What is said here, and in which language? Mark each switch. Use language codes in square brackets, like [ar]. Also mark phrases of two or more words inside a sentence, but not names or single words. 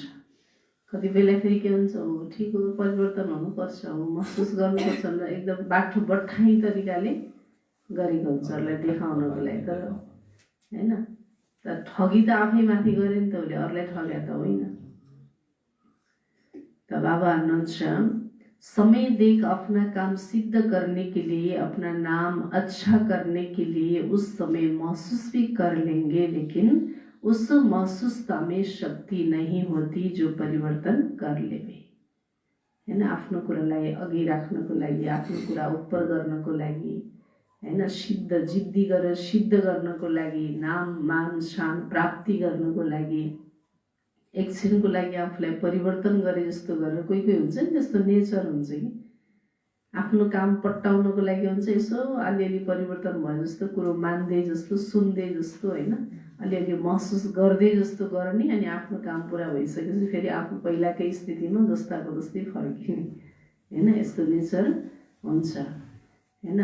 [ne] कति बेला फेरि के हुन्छ, हो ठिक हो, परिवर्तन हुनुपर्छ, हो महसुस गर्नुपर्छ भनेर एकदम बाठो बठाई तरिकाले गरेको हुन्छ अरूलाई देखाउनको लागि। तर हैन, त ठगी त आफै माथि गरे नि त, उसले अरूलाई ठग्या त होइन। त बाबा भन्नुहुन्छ, [hi] समय देख अपना काम सिद्ध करने के लिए, अपना नाम अच्छा करने के लिए उस समय महसूस भी कर लेंगे, लेकिन उस महसूसता में शक्ति नहीं होती जो परिवर्तन कर लेवे हैन। [ne] आफ्नो कुरालाई अघि राख्नको लागि, आफ्नो कुरा उपर गर्नको लागि हैन, सिद्ध जिद्दी गरेर सिद्ध गर्नको लागि, नाम मान शान प्राप्ति गर्नको लागि, एकछिनको लागि आफूलाई परिवर्तन गरे जस्तो गरेर कोही कोही हुन्छ नि, त्यस्तो नेचर हुन्छ कि आफ्नो काम पट्टाउनको लागि हुन्छ, यसो अलिअलि परिवर्तन भयो जस्तो कुरो मान्दै जस्तो सुन्दै जस्तो हैन, अलिअलि महसुस गर्दै जस्तो गर्ने, अनि आफ्नो काम पुरा भइसकेपछि फेरि आफू पहिलाकै स्थितिमा जस्ताको जस्तै फर्किने हैन, यस्तो नेचर हुन्छ हैन।